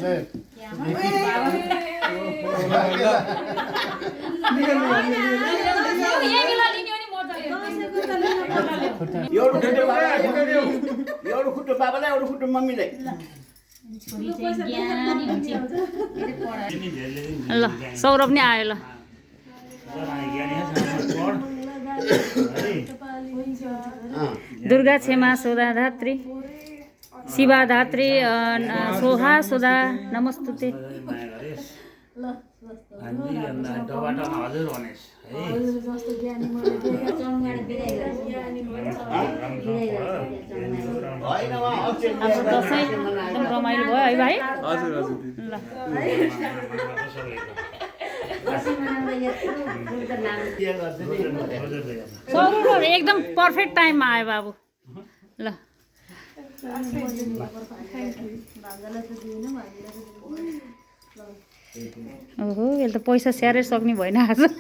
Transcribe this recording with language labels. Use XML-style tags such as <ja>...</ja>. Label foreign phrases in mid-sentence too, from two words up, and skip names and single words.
<ne>एउटा खुट्टो बाबालाई एउटा खुट्टो मम्मीलाई छोरी चाहिँ ज्ञानी हुन्छ ल सौरभ नि आयो ल दुर्गा क्षमा सुधा धात्री शिवा धात्री सोहा सुधा नमस्ते हजुर भनेस् हाम्रो दसैँ एकदम रमाइलो भयो है भाइ हजुर हजुर ल सौरभ एकदम</ne> <en>perfect timeमा</en> <ne>आयो बाबु ल ओहो यसले त पैसा स्याहारै सक्ने भएन आज</ne>